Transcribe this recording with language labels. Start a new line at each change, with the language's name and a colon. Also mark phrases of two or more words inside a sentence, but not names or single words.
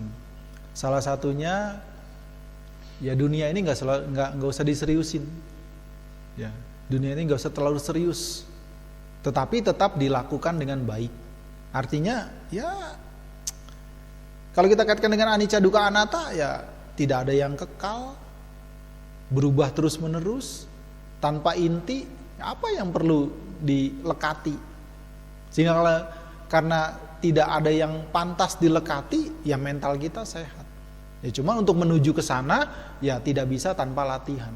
Indonesian: Salah satunya ya dunia ini nggak usah diseriusin. Ya, dunia ini nggak usah terlalu serius. Tetapi tetap dilakukan dengan baik. Artinya ya kalau kita kaitkan dengan
Pali: anicca dukkha anatta,
Indonesian: ya tidak ada yang kekal, berubah terus-menerus. Tanpa inti, apa yang perlu dilekati? Sehingga karena tidak ada yang pantas dilekati, ya mental kita sehat. Ya cuma untuk menuju ke sana, ya tidak bisa tanpa latihan.